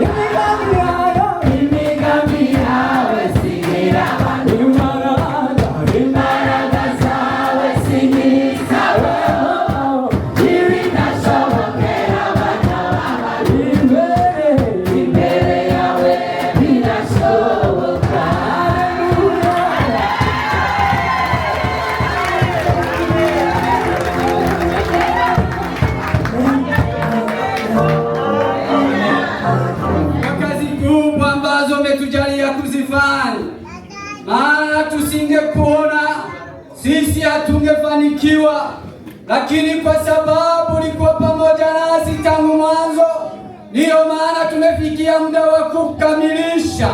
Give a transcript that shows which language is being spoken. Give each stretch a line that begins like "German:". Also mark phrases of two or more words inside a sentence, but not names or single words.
Kinyarwanda: Imigambi yawe sigira abantu imbaraga zawe sigiza. Ibidashobokera abana b'abantu imbere yawe birashoboka.
Swahili: Kwa kazi kubwa ambazo umetujalia kuzifanya, maana tusingekuona sisi hatungefanikiwa, lakini kwa sababu ulikuwa pamoja nasi tangu mwanzo, ndiyo maana tumefikia muda wa kukamilisha.